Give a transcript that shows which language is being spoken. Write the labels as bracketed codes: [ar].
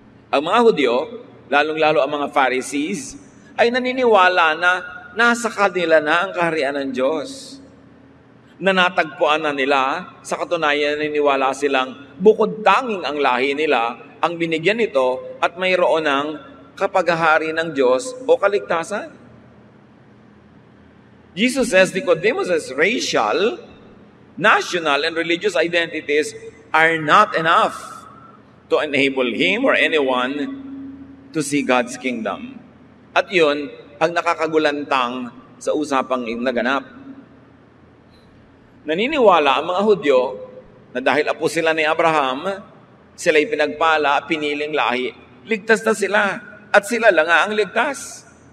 [tl] Ang mga Hudyo, lalong-lalo ang mga Pharisees, ay naniniwala na nasa kanila na ang kaharian ng Diyos. Nanatagpuan na nila, sa katunayan naniniwala silang bukod tanging ang lahi nila ang binigyan nito at mayroon ng kapaghahari ng Diyos o kaligtasan. [en] Jesus says Nicodemus' racial, national, and religious identities are not enough to enable him or anyone to see God's kingdom. [tl] At yun ang nakakagulantang sa usapang naganap. Naniniwala ang mga Hudyo na dahil apo sila ni Abraham, sila'y pinagpala, piniling lahi, ligtas na sila at sila lang ang ligtas.